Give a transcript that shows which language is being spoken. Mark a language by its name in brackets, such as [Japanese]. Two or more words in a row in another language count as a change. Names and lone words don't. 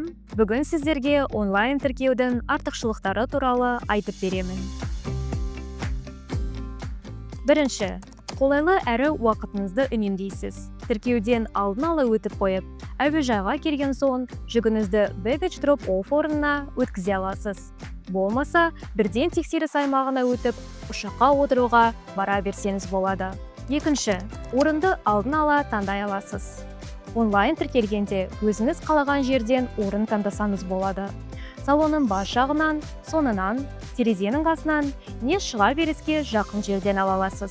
[Kazakh] Бүгін сіздерге онлайн тіркеудің артықшылықтары туралы айтып беремін. Бірінші, қолайлы әрі уақытыңызды үнемдейсіз. Тіркеуден алдын ала өтіп қойып, әуежайға келген соң жүгіңізді [English] baggage drop off [Kazakh] орнына өткізе аласыз. Болмаса, бірден тексеріс аймағына өтіп, ұшаққа отыруға бара берсеңіз болады. Екінші, орынды алдын ала таңдай аласыз. Онлайн тіркелгенде өзіңіз қалаған жерден орын таңдасаңыз болады. Салонның бас жағынан, соңынан, терезенің қасынан не шыға беріске жақын жерден ала аласыз.